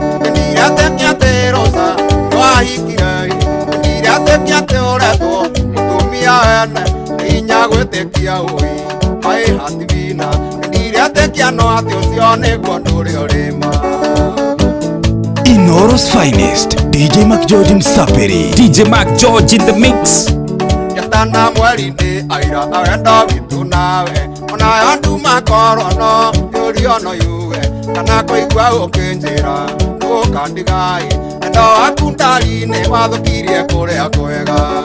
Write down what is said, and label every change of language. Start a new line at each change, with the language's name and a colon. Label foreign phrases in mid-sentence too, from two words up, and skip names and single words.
Kikuyu: Ndire atĩ atĩ Rosa, nĩwahikire, ndire atĩ atĩ ũretwo, mũtumia ene, nĩ hinya gwĩtĩkia ũi, maĩ hativina, ndire atĩ no atĩ ũcio nĩguo ũndũ ũrĩa ũrĩ ma.
English: Inoros finest, D J Mac George Msapiri. D J Mac George in the mix.
Kikuyu: Njatana mweri-inĩ aira, awendo witũ nawe, ona yo nduma korwo no, yũrio no yuge, kana kũigua ũkĩnjĩra, ndũkandigai, wendo waku ndari-inĩ wathũkirie kũrĩa kwega.